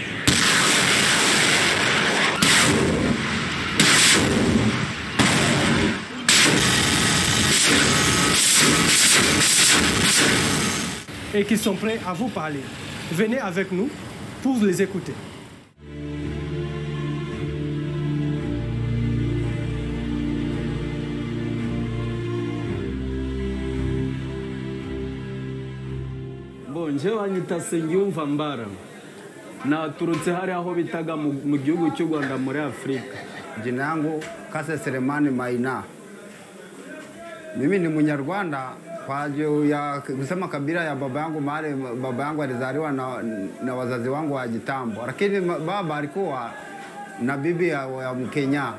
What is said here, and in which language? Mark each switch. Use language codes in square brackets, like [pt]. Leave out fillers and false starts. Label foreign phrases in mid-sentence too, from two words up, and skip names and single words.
[fr] Et qui sont prêts à vous parler. Venez avec nous pour les écouter. Bon, [rw] jewe anyita Sengiyumva Mbara naturutse hari aho bitaga mu gihugu cy'u Rwanda muri Afrika. [sw] Jina yangu Kase Selemani Maina. Mimi ni Mnyarwanda kwa ajili ya kusema kabila ya baba yangu, mahali baba yangu alizaliwa na wazazi wangu wa kitambo, lakini baba alikuwa na bibi ya Mkenya.